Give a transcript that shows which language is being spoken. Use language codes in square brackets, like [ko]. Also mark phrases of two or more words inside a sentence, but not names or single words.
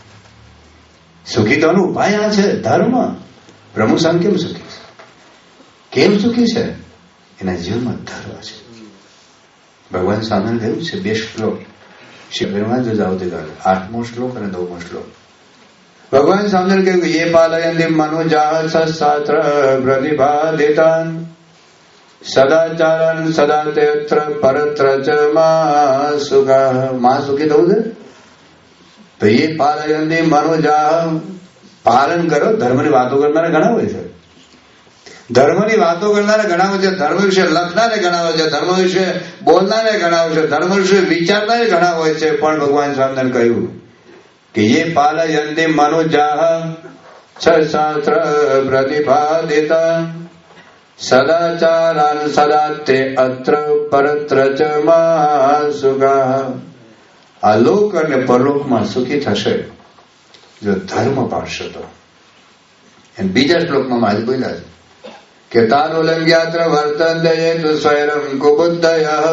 [gu] સુખી થવાનો ઉપાય આ છે, ધર્મ. પ્રભુ સામ કેમ સુખી છે? કેમ સુખી છે? એના જીવનમાં ધર્મ છે. ભગવાન સામે કહ્યું છે 2 શ્લોક શિબિરમાં જો જાઓ તે 8મો શ્લોક અને 9મો શ્લોક. ભગવાન સામે કહ્યું કે [sa] ये पालयन्ति मनुजाः सशास्त्र प्रतिपादितान् सदाचारन सदा तेत्र परत्र च मां सुखा. [gu] માં સુખી થવું છે તો એ [sa] पालयन्ति मनुजाः, [gu] પાલન કરો. ધર્મની વાતો કરનારા ઘણા હોય છે, ધર્મની વાતો કરનારા ઘણા હોય છે, ધર્મ વિશે લખનારે ઘણા હોય છે, ધર્મ વિશે બોલનારે ઘણા હોય છે, ધર્મ વિશે વિચારનારે ઘણા હોય છે. પણ ભગવાન સ્વામિનારાયણ કહ્યું કે [sa] ये पालयन्ति मनुजाः शास्त्र प्रतिपादिता सदाचारान सदा ते अत्र परत्र च मां सुखा. [gu] આ લોક અને પરલોકમાં સુખી થશે જો ધર્મ પાળશે તો. બીજા શ્લોકમાં આજે બોલ્યા છે કે [sa] तानुलंग्यात्र वर्तन्ते तु स्वयं कुबुद्धयः.